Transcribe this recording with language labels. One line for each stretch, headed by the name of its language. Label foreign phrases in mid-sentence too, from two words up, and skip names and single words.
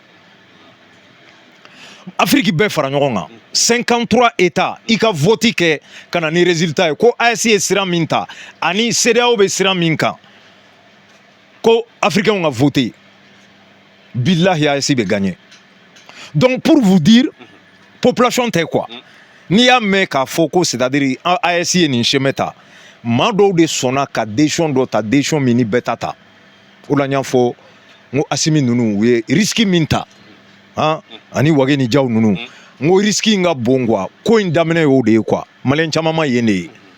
Bambara: Afrique bɛɛ fara ɲɔgɔn kan 53 États i ka vote kɛ ka na ni résultat ye ko AES ye sira min ta ani CEDEAO bɛ sira min kan ko africains ka voté billahi AES bɛ
French: gagner donc pour vous dire
Bambara: population tɛ quoi n'i y'a mɛn k'a fɔ ko c'est-à-dire AES ye nin chemin ta maa dɔw de sɔnna ka décision dɔ ta décision min ni bɛɛ ta o la n y'a fɔ n ko Asimi ninnu u ye risque min ta ani Wage ni Jaw ninnu n ko risque in ka bon quoi ko in daminɛ y'o de ye quoi maliyɛn caman ma yen de ye